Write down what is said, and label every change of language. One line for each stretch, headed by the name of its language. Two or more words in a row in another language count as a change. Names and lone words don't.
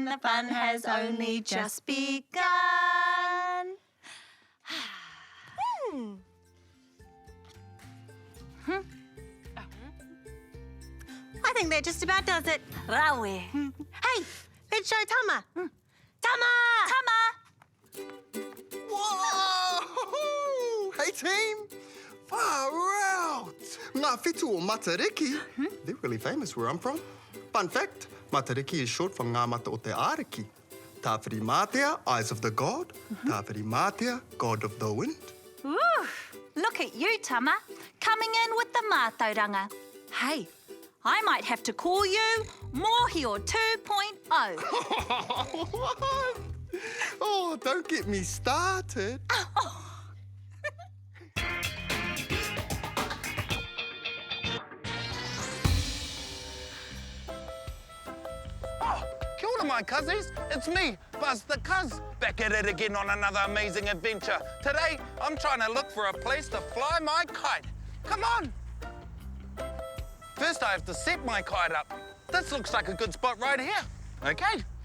English: The fun has only just begun. I think that just about does it. Rawe. Hey, let's show Tama. Tama! Tama! Whoa! Hey, team! Far out!
Māori: Ngā whetū o Matariki,
English: they're really famous where I'm from. Fun fact, Matariki is short for
Māori: ngā mata o te āriki.
English: Tāwhiri mātea, eyes of the god. Tāwhiri mātea, god of the wind. Ooh, look at you, Tama, coming in with the mātauranga. Hey, I might have to call you Mōhio 2.0. What? Oh, don't get me started.
Māori: Kia ora,
English: my cuzzies. It's me, Buzz the Cuz, back at it again on another amazing adventure. Today, I'm trying to look for a place to fly my kite. Come on. First, I have to set my kite up. This looks like a good spot right here. Okay.